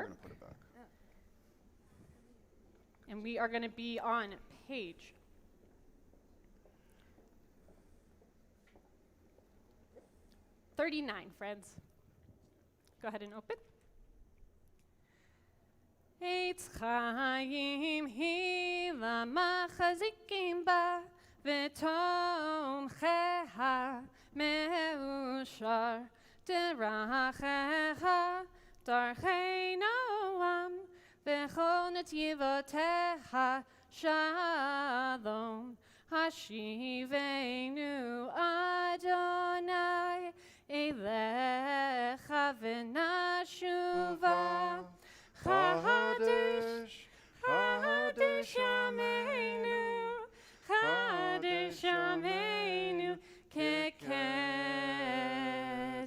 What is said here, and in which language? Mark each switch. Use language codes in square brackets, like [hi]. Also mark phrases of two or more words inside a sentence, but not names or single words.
[en] gonna put it back. And we are going to be on page 39, friends. Go ahead and open. [he] עץ חיים היא למחזיקים בה ותומכיה מאשר דרכיה דרכי נעם וכל נתיבותיה שלום השיבנו אדני אליך ונשובה חדש, חדש ימינו, חדש ימינו, כקדם.